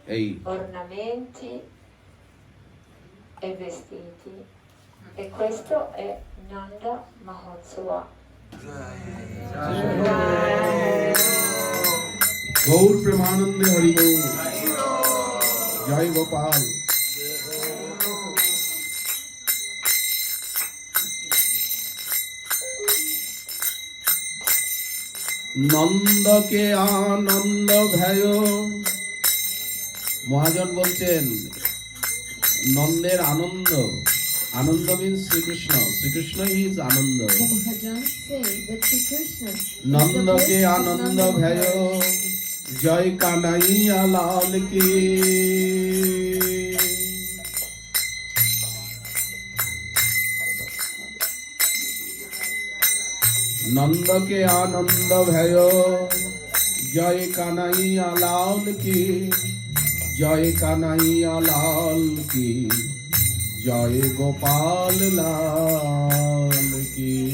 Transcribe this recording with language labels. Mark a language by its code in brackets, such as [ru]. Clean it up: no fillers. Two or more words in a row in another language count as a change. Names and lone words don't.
[it] ornamenti e vestiti. E questo è Nanda Mahotsava. [hi] गौर प्रेमानंद हरि बोल, जय गोपाल। नंद के आनंद भयो। [bn] মহাজন বলছেন নন্দের আনন্দ, আনন্দ মিন্স শ্রীকৃষ্ণ, শ্রীকৃষ্ণ ইজ আনন্দ। [hi] नंद के आनंद भयो, जय कन्हैया लाल की। नंद के आनंद भयो, जय कन्हैया लाल की, जय कन्हैया लाल की, जय गोपाल लाल की।